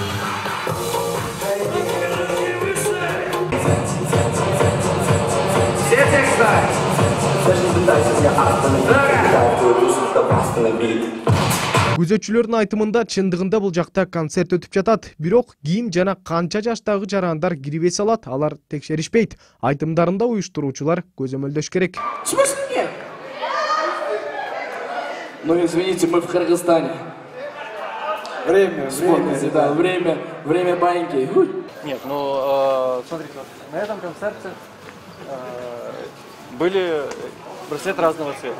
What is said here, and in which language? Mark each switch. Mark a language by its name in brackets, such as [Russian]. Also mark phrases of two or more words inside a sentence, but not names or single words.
[Kyrgyz] Күзөтчүлөрдүн айтымында чындыгында бул жакта концерт өтүп жатат. Бирок ким жана канча жаштагы жарандар кирбей салат, алар текшеришпейт. Айтымдарында уюштуруучулар көзөмөлдөш керек. [Russian] Ну извините, мы в Кыргызстане. Время баньки. Нет, ну смотрите, на этом концерте были браслеты разного цвета.